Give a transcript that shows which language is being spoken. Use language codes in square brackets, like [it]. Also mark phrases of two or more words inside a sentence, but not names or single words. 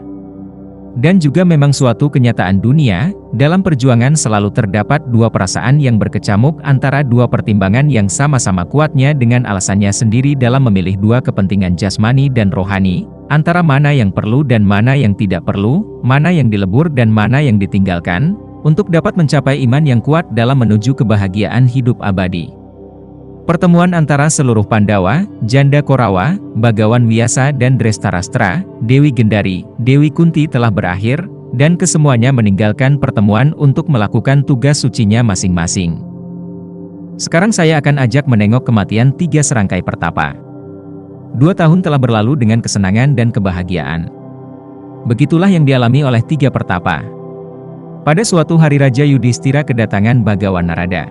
[id] Dan juga memang suatu kenyataan dunia, dalam perjuangan selalu terdapat dua perasaan yang berkecamuk antara dua pertimbangan yang sama-sama kuatnya dengan alasannya sendiri dalam memilih dua kepentingan jasmani dan rohani, antara mana yang perlu dan mana yang tidak perlu, mana yang dilebur dan mana yang ditinggalkan, untuk dapat mencapai iman yang kuat dalam menuju kebahagiaan hidup abadi. Pertemuan antara seluruh Pandawa, Janda Korawa, Bagawan Wiyasa dan Drestarastra, Dewi Gendari, Dewi Kunti telah berakhir, dan kesemuanya meninggalkan pertemuan untuk melakukan tugas sucinya masing-masing. Sekarang saya akan ajak menengok kematian tiga serangkai pertapa. 2 tahun telah berlalu dengan kesenangan dan kebahagiaan. Begitulah yang dialami oleh tiga pertapa. Pada suatu hari Raja Yudhistira kedatangan Bagawan Narada.